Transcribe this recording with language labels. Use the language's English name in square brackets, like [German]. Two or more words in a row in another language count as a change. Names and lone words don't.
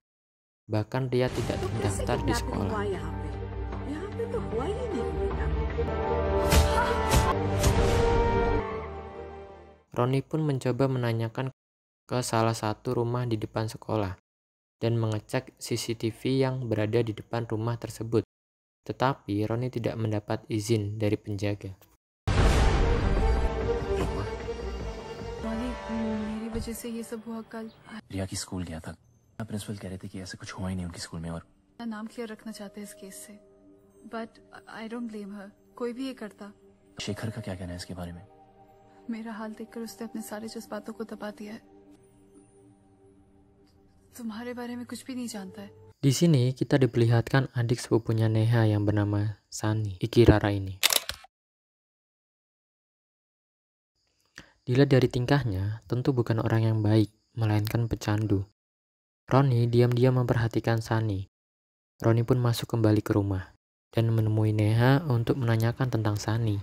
[Indonesian] Bahkan Ria tidak terdaftar di sekolah. Roni pun mencoba menanyakan ke salah satu rumah di depan sekolah dan mengecek CCTV yang berada di depan rumah tersebut. Tetapi Roni tidak mendapat izin dari penjaga. [Hindi] मेरी वजह से ये सब हुआ कल। रिया की स्कूल गया था, प्रिंसिपल कह रहे थे कि ऐसा कुछ हुआ ही नहीं उनकी स्कूल में। और नाम क्लियर रखना चाहते हैं इस केस से, [English] but I don't blame her. [Hindi] कोई भी ये करता। शेखर का क्या कहना है इसके बारे में? मेरा हाल देखकर उसने अपने सारे जज्बातों को दबा दिया है। तुम्हारे बारे में कुछ भी नहीं जानता है। [Indonesian] Di sini kita diperlihatkan adik sepupunya Neha yang bernama Sani, Ikirara ini. Dilihat dari tingkahnya, tentu bukan orang yang baik, melainkan pecandu. Roni diam-diam memperhatikan Sani. Roni pun masuk kembali ke rumah dan menemui Neha untuk menanyakan tentang Sani.